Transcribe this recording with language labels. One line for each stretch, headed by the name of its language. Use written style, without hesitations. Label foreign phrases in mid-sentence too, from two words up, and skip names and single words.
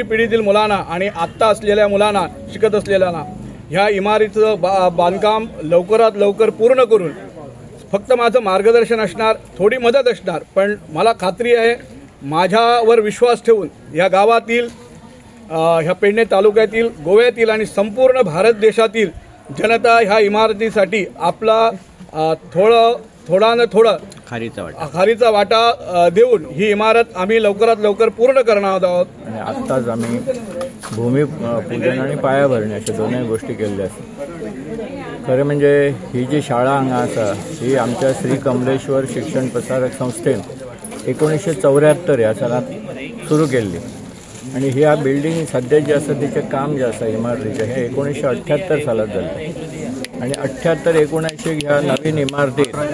Marathi: पिढीतील मुलांना आणि आत्ता असलेल्या मुलांना शिकत असलेल्यांना ह्या इमारतीचं बांधकाम लवकरात लवकर पूर्ण करून फक्त माझं मार्गदर्शन असणार, थोडी मदत असणार, पण मला खात्री आहे माझ्यावर विश्वास ठेवून ह्या गावातील ह्या पेडणे तालुक्यातील गोव्यातील आणि संपूर्ण भारत देशातील जनता ह्या इमारतीसाठी आपला थोडा न थोडा खारीचा वाटा देऊन ही इमारत आम्ही लवकरात लवकर पूर्ण करणार आहोत.
Konkani: आणि आत्ताच आम्ही भूमिपूजन आणि पायाभरणी अशा दोनही गोष्टी केल्ल्या आसात. खरें म्हणजे ही जी शाळा हांगा आसा ही आमच्या श्री कमलेश्वर शिक्षण प्रसारक संस्थेन 1974 ह्या सालांत सुरू केल्ली आणि ह्या बिल्डींग सध्या जे आसा तिचें काम जे आसा इमारतीचें हे 1978 सालांत जाल्लें आणि 78-79 ह्या नवीन इमारतीत